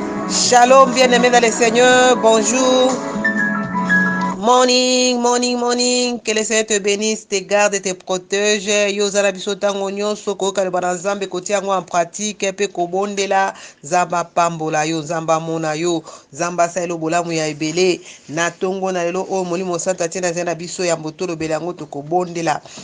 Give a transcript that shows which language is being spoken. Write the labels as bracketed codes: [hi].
[fr] Shalom, bien-aimés dans le Seigneur. Bonjour. [en] Morning, morning, morning. [fr] Que le Seigneur te bénisse, te garde et te protège. [ln] Yozala biso tango nyonso koyoka loba na Nzambe kotia yango [fr] en pratique [ln] mpe kobondela Nzamba pambola yo, Nzamba mona yo, Nzamba asala bolamu ya ebele na tongo na lelo oyo molimo santo atie na nzela na biso ya mboto lobela yango tokobondela.